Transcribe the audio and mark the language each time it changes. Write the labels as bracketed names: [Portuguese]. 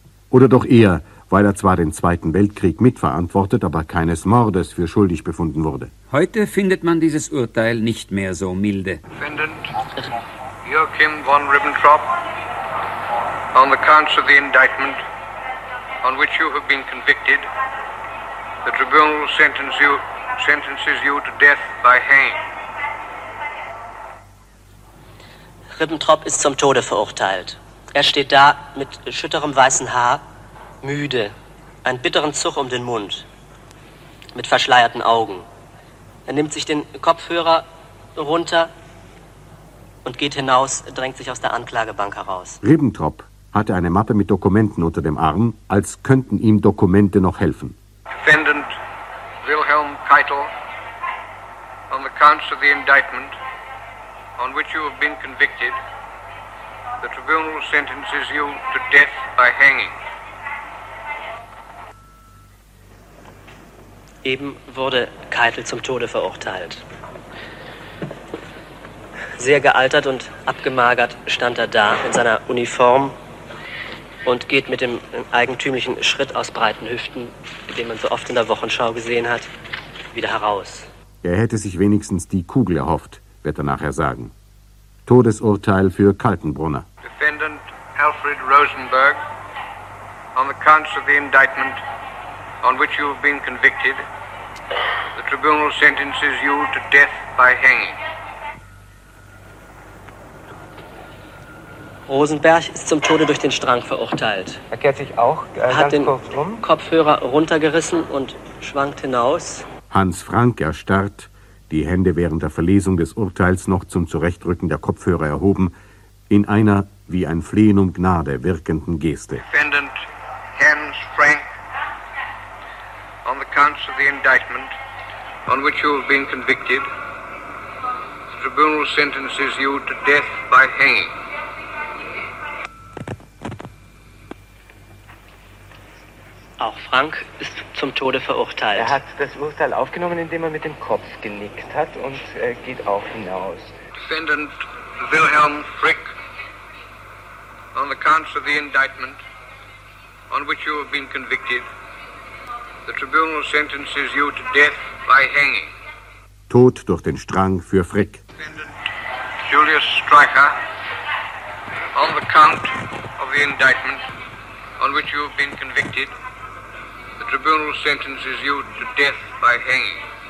[German] Oder doch eher, weil er zwar den Zweiten Weltkrieg mitverantwortet, aber keines Mordes für schuldig befunden wurde? Heute findet man dieses Urteil nicht mehr so milde. [English] Defendant Joachim von Ribbentrop, on the counts of the indictment on which you have been convicted, the tribunal sentences you to death by hanging. [German] Ribbentrop ist zum Tode verurteilt. Er steht da mit schütterem weißen Haar, müde, einen bitteren Zug um den Mund, mit verschleierten Augen. Er nimmt sich den Kopfhörer runter und geht hinaus, drängt sich aus der Anklagebank heraus. Ribbentrop hatte eine Mappe mit Dokumenten unter dem Arm, als könnten ihm Dokumente noch helfen. [English] Defendant Wilhelm Keitel, on the counts of the indictment, on which you have been convicted, the tribunal sentences you to death by hanging. [German] Eben wurde Keitel zum Tode verurteilt. Sehr gealtert und abgemagert stand er da in seiner Uniform und geht mit dem eigentümlichen Schritt aus breiten Hüften, den man so oft in der Wochenschau gesehen hat, wieder heraus. Er hätte sich wenigstens die Kugel erhofft, wird er nachher sagen. Todesurteil für Kaltenbrunner. [English] Defendant Alfred Rosenberg, on the counts of the indictment on which you have been convicted, the tribunal sentences you to death by hanging. [German] Rosenberg ist zum Tode durch den Strang verurteilt. Er kehrt sich auch ganz kurz um. Kopfhörer runtergerissen und schwankt hinaus. Hans Frank erstarrt, die Hände während der Verlesung des Urteils noch zum Zurechtrücken der Kopfhörer erhoben, in einer wie ein Flehen um Gnade wirkenden Geste. [English] Defendant Hans Frank, on the counts of the indictment on which you have been convicted, the tribunal sentences you to death by hanging. [German] Auch Frank ist zum Tode verurteilt. Er hat das Urteil aufgenommen, indem er mit dem Kopf genickt hat und geht auch hinaus. [English] Defendant Wilhelm Frick, on the counts of the indictment on which you have been convicted, the tribunal sentences you to death by hanging. [German] Tod durch den Strang für Frick. [English] Defendant Julius Streicher, on the count of the indictment on which you have been convicted, the tribunal sentences you to death by hanging.